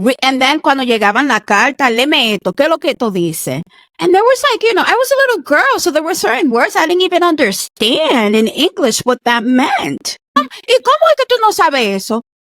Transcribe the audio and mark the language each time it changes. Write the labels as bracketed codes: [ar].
[en] And then [es] cuando llegaban la carta, leme esto, ¿qué es lo que esto dice? [en] And there was like, I was a little girl, so there were certain words I didn't even understand in English what that meant. [es] ¿Y cómo es que tú no sabes eso?